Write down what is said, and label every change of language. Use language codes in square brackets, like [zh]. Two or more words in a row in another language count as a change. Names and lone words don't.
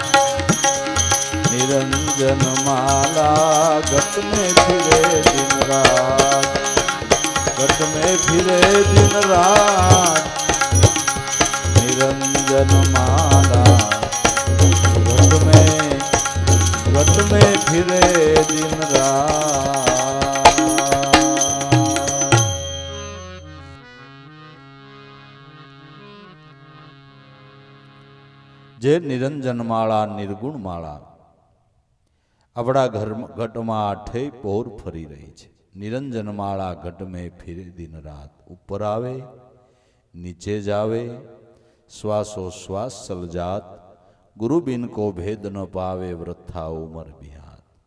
[hi] निरंजन माला घट में फिरे दिन रात, घट में फिरे दिन रात, निरंजन निरंजन माला घट में फिरे दिन रात। [gu] જે નિરંજન માળા નિર્ગુણ માળા આપણા ઘટમાં આઠે પોર ફરી રહી છે। [hi] निरंजन माला घट में फिरे दिन रात, ऊपर आवे नीचे जावे श्वासो श्वास सलजात, गुरु बिन को भेद न पावे वृथा उमर बिहात।